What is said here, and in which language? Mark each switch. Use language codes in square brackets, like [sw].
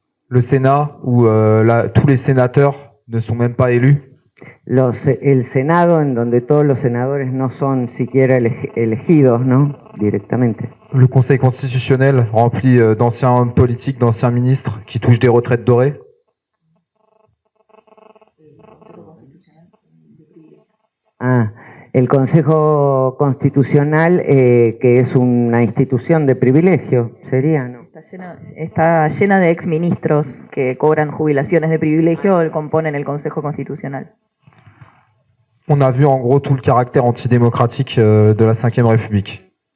[fr] Le Sénat, où tous les sénateurs ne sont même pas élus. [es] El Senado, en donde todos los senadores no son siquiera elegidos, ¿no? Directamente. [fr] Le Conseil constitutionnel, rempli d'anciens hommes politiques, d'anciens ministres qui touchent des retraites dorées. [es] El Consejo Constitucional, que es una institución de privilegio, sería, ¿no? Está llena de exministros que cobran jubilaciones de privilegio y componen el Consejo Constitucional. [fr] On a vu en gros tout le caractère antidémocratique de la Ve République.